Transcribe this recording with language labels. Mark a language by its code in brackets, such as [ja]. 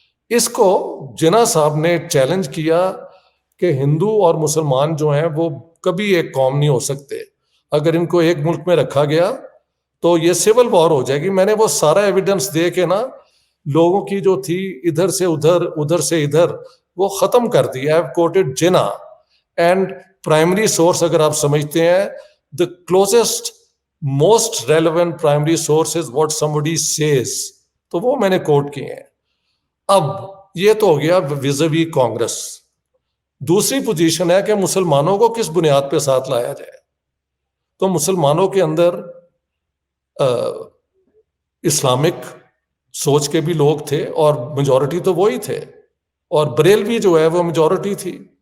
[ur] اس کو جناح صاحب نے چیلنج کیا کہ ہندو اور مسلمان جو ہیں وہ کبھی ایک قوم نہیں ہو سکتے. اگر ان کو ایک ملک میں رکھا گیا تو یہ سول وار ہو جائے گی. میں نے وہ سارا ایویڈنس دے کے نا لوگوں کی جو تھی ادھر سے ادھر, ادھر سے ادھر, وہ ختم کر دی. [en] I have quoted Jinnah and primary source [ur] اگر آپ سمجھتے ہیں, [en] the closest most relevant primary source is what somebody says, [ur] تو وہ میں نے کوٹ کیے ہیں. اب یہ تو ہو گیا ویزوی کانگریس. دوسری پوزیشن ہے کہ مسلمانوں کو کس بنیاد پہ ساتھ لایا جائے. تو مسلمانوں کے اندر اسلامک سوچ کے بھی لوگ تھے اور میجورٹی تو وہی تھے, اور بریلوی جو ہے وہ میجورٹی تھی.